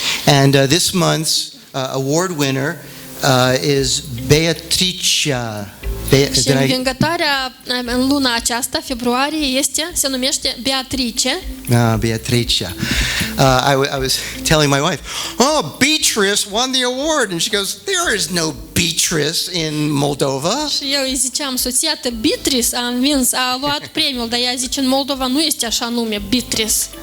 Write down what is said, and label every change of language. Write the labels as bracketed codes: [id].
[en] And this month's award winner is Beatricia. [ro] Și învingătoarea în luna aceasta, februarie, se numește Beatrice. Beatricia. [en] I was telling my wife, Beatrice won the award. And she goes, there is no Beatrice in Moldova. [ro] Și eu îi ziceam, soția ta Beatrice a luat premiul, dar ea zice, în Moldova nu este așa nume, Beatrice.